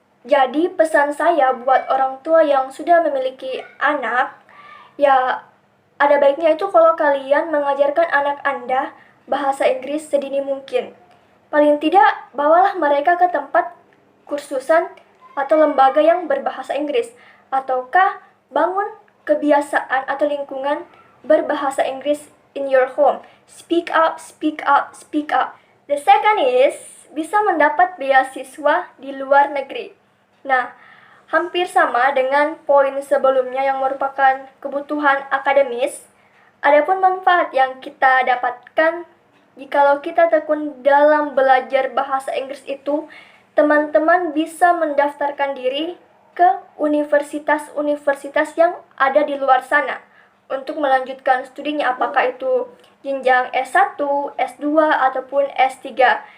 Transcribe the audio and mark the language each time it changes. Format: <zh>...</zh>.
<id>Jadi pesan saya buat orang tua yang sudah memiliki anak, ya ada baiknya itu kalau kalian mengajarkan anak Anda bahasa Inggris sedini mungkin. Paling tidak, bawalah mereka ke tempat kursusan atau lembaga yang berbahasa Inggris, ataukah bangun kebiasaan atau lingkungan berbahasa Inggris</id> <en>in your home. Speak up, speak up, speak up. The second is</en> <id>bisa mendapat beasiswa di luar negeri. Nah, hampir sama dengan poin sebelumnya yang merupakan kebutuhan akademis. Adapun manfaat yang kita dapatkan jikalau kita tekun dalam belajar bahasa Inggris itu, teman-teman bisa mendaftarkan diri ke universitas-universitas yang ada di luar sana untuk melanjutkan studinya, apakah itu jenjang S1, S2, ataupun S3.</id>